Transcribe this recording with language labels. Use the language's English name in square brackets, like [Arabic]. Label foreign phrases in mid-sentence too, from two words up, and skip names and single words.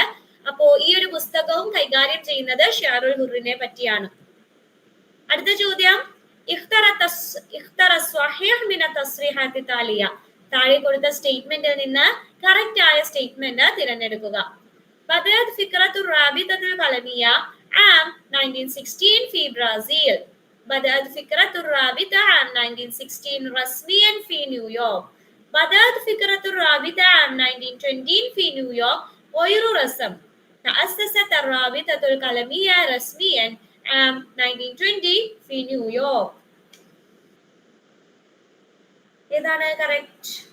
[Malayalam] അപ്പോ ഈ ഒരു പുസ്തകവും കൈകാര്യം ചെയ്യുന്നത് [Arabic] الشعر الحر [Malayalam] പറ്റിയാണ്. അടുത്ത ചോദ്യം, താഴെ കൊടുത്ത സ്റ്റേറ്റ്മെന്റിൽ നിന്ന് കറക്റ്റ് ആയ സ്റ്റേറ്റ്മെന്റ് തിരഞ്ഞെടുക്കുക. [Arabic] بدأت فكرة الرابطة القلمية عام 1916 في برازيل. بدأت فكرة الرابطة عام 1916 رسميا في نيويورك. بدأت فكرة الرابطة عام 1920 في نيويورك غير رسم. تأسست الرابطة القلمية رسميا عام 1920 في نيويورك. [Malayalam] ഏതാണ് കറക്റ്റ്?